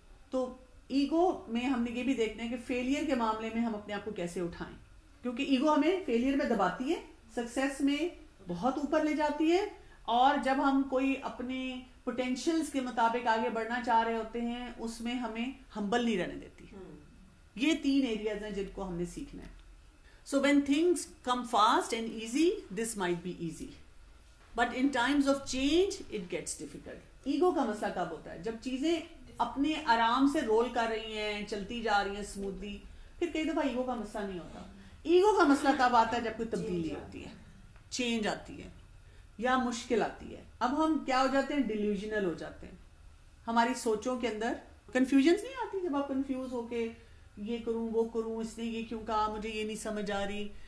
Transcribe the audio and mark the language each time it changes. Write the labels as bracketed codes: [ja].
[ur] تو ایگو میں ہم نے یہ بھی دیکھنا ہے کہ فیلئر کے معاملے میں ہم اپنے آپ کو کیسے اٹھائیں, کیونکہ ایگو ہمیں فیلئر میں دباتی ہے, سکسیس میں بہت اوپر لے جاتی ہے, اور جب ہم کوئی اپنے پوٹینشیلز کے مطابق آگے بڑھنا چاہ رہے ہوتے ہیں اس میں ہمیں ہمبل نہیں رہنے دیتی. یہ 3 ایریاز ہیں جن کو ہم نے سیکھنا ہے. [en] So when things come fast and easy, this might be easy. But in times of change, it gets difficult. [ur] Ego کا مسئلہ کب ہوتا ہے؟ جب چیزیں اپنے آرام سے رول کر رہی ہیں, چلتی جا رہی ہیں اسموتھلی, پھر کئی دفعہ ایگو کا مسئلہ نہیں ہوتا. ایگو کا مسئلہ کب آتا ہے؟ جب کوئی تبدیلی ہوتی ہے, چینج آتی ہے یا مشکل آتی ہے. اب ہم کیا ہو جاتے ہیں؟ ڈیلیوژنل ہو جاتے ہیں. ہماری سوچوں کے اندر کنفیوژنز نہیں آتی, جب آپ کنفیوز ہو کے یہ کروں وہ کروں, اس نے یہ کیوں کہا, مجھے یہ نہیں سمجھ آ رہی.